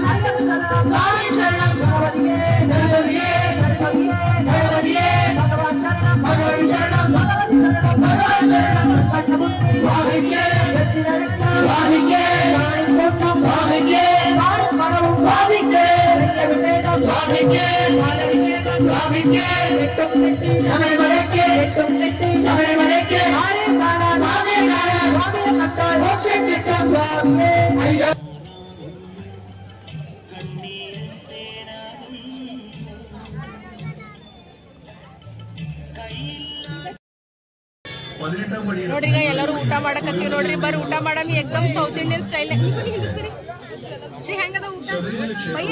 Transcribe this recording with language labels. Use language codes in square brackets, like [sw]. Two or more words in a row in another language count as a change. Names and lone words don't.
[ml] അയ്യപ്പ ശരണം സ്വാമി ശരണം ഭഗവതിയേ ഗണപതിയേ ഗണപതിയേ ഗണപതിയേ ഭഗവാൻ ശരണം ഭഗവതി ശരണം ഭഗവതി ശരണം ഭഗവാൻ ശരണം സ്വാമിക്കേ സ്വാമിക്കേ സ്വാമിക്കേ സ്വാമിക്കേ സ്വാമിക്കേ സ്വാമിക്കേ ശബരിമലയ്ക്ക് ശബരിമലയ്ക്ക് സ്വാമിയെ കാണാൻ മോക്ഷം കിട്ടും സ്വാമിയേ അയ്യോ. [kn] ನೋಡ್ರಿ, ಈಗ ಎಲ್ಲರೂ ಊಟ ಮಾಡಕತ್ತೀವಿ ನೋಡ್ರಿ. ಬರ್ರಿ ಊಟ ಮಾಡಮಿ. ಏಕದಮ್ [en] South Indian style. [kn] ಶ್ರೀ ಹೆಂಗದ ಊಟ ಭಯ್ಯ?